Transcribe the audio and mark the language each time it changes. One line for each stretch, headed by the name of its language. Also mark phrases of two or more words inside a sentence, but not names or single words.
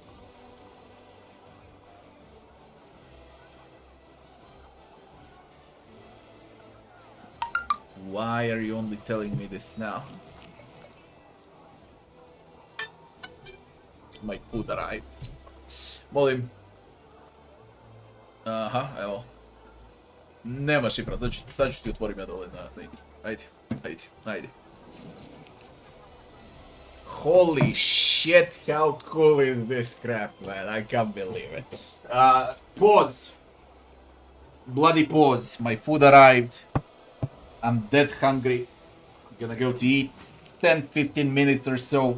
English: Why are you only telling me this now? My food arrived.
Serbian: Molim. Aha, evo. Nema šifra, sad ću ti otvorim ja dole na igru. Ajde.
English: Holy shit, how cool is this crap, man? I can't believe it. Pause. Bloody pause. My food arrived. I'm dead hungry. Gonna go to eat. 10-15 minutes or so.